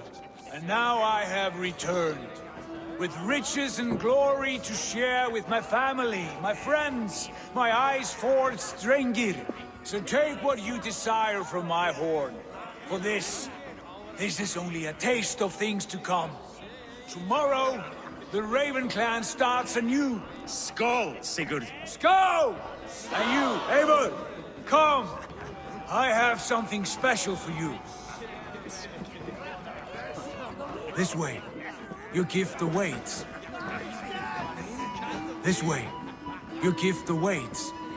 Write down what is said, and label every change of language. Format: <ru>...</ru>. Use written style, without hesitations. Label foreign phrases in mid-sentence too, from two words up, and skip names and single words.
<en>And now I have returned, with riches and glory to share with my family, my friends, my eyes-forged Strengir. So take what you desire from my horn. For this is only a taste of things to come. Tomorrow, the Raven clan starts anew. Skål, Sigurd. Skål! And you, Eivor, come. I have something special for you. This way. Your gift awaits. This way. Your gift awaits.</en>